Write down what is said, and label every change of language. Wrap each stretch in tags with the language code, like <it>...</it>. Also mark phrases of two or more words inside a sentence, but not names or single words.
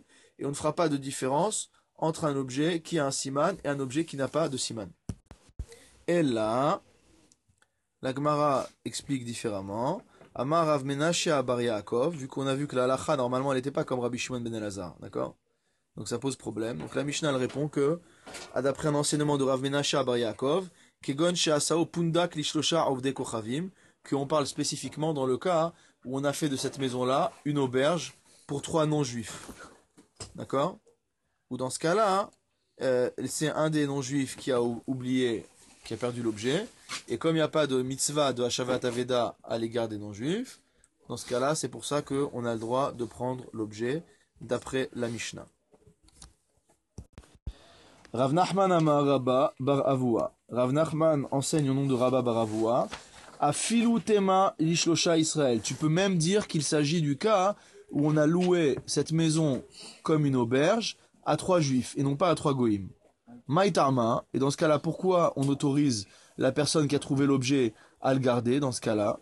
<fr>Et on ne fera pas de différence entre un objet qui a un siman et un objet qui n'a pas de siman. Et là, la Gemara explique différemment.</fr> <he>אמר רב מנשה בר יעקב,</he> <fr>vu qu'on a vu que la halacha, normalement, elle n'était pas comme Rabbi Shimon ben Elazar, d'accord? Donc ça pose problème. Donc la Mishnah, elle répond que, d'après un enseignement de Rav Menashe Bar Yaakov,</fr> <he>כגון שעשאו פונדק לשלשה עובדי כוכבים,</he> <fr>qu'on parle spécifiquement dans le cas où on a fait de cette maison-là une auberge pour 3 non-juifs. D'accord? Ou dans ce cas-là, c'est un des non-juifs qui a oublié, qui a perdu l'objet, et comme il n'y a pas de mitzvah de</fr> <he>השבת אבדה</he> <fr>à l'égard des non-juifs, dans ce cas-là, c'est pour ça qu'on a le droit de prendre l'objet d'après la Mishnah.</fr> <he>רב נחמן אמר רבה בר אבוה.</he> <fr>Rav Nachman enseigne au nom de Rabba Bar Avua.</fr> <he>אפילו תימא לשלשה ישראל.</he> <fr>Tu peux même dire qu'il s'agit du cas où on a loué cette maison comme une auberge à 3 juifs et non pas à 3 goïms. Maïtarma, et dans ce cas-là, pourquoi on autorise la personne qui a trouvé l'objet à le garder dans ce cas-là?</fr>